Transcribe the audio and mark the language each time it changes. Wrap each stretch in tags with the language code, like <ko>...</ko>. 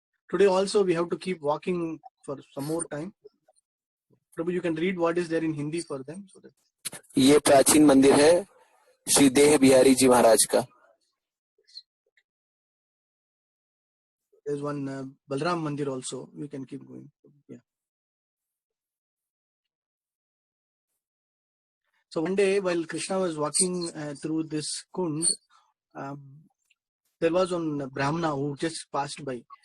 <en>Today also we have to keep walking for some more time. Prabhu, you can read what is there in Hindi for them. So that</en> <hi>ये प्राचीन मंदिर है श्री देह बिहारी जी महाराज का।</hi> <en>there's one Balram Mandir also. We can keep going. Yeah. So one day while Krishna was walking through this kund, there was one Brahmana who just passed by.</en>